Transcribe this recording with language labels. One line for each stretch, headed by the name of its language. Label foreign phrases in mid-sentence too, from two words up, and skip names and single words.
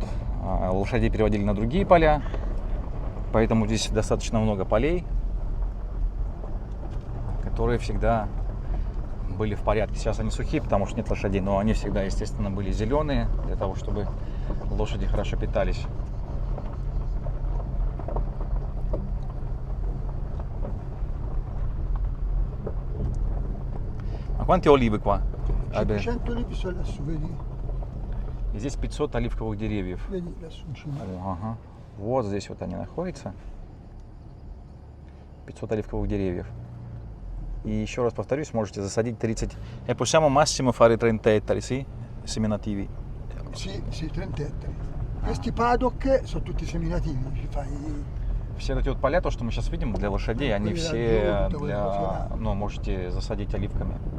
Russian: Лошадей переводили на другие поля, поэтому здесь достаточно много полей, которые всегда были в порядке. Сейчас они сухие, потому что нет лошадей, но они всегда, естественно, были зеленые, для того, чтобы лошади хорошо питались.
Italian: А quante olive qua? 500 olivi sono lassù, vedi?
Russian: И здесь 500 оливковых деревьев.
Italian: Vedi lassù in cima.
Russian: Ага. Вот здесь вот они находятся. 500 оливковых деревьев. И еще раз повторюсь, можете засадить 30.
Italian: E possiamo massimo fare 30 ettari, sì? Seminativi. Sì, sì, 30 ettari. Questi paddock sono tutti seminativi, ci fai...
Russian: Все эти вот поля, то, что мы сейчас видим, для лошадей, они все для, ну, можете засадить оливками.